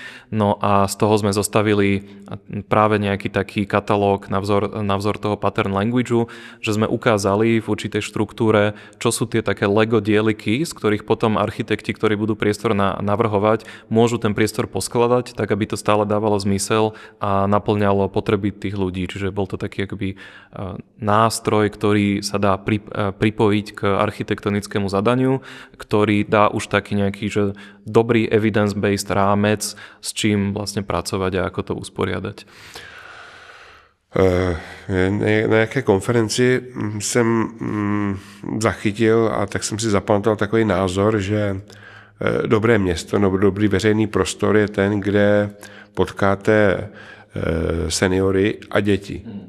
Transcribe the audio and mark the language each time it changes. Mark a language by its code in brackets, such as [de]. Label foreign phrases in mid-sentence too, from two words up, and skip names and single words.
[sk] No a z toho sme zostavili práve nejaký taký katalóg na vzor toho [en] pattern languageu, [sk] že sme ukázali v určitej štruktúre, čo sú tie také Lego dieliky, z ktorých potom architekti, ktorí budú priestor navrhovať, môžu ten priestor poskladať, tak aby to stále dávalo zmysel a naplňalo potreby tých ľudí. Čiže bol to taký akoby nástroj, ktorý sa dá pripojiť k architektonickému zadaniu, ktorý dá už taký nejaký že dobrý evidence-based rámec, s čím vlastne pracovať a ako to usporiadať. [cs] Na jaké konferenci jsem zachytil a tak jsem si zapamatoval takový názor, že dobré město nebo dobrý veřejný prostor je ten, kde potkáte seniory a děti.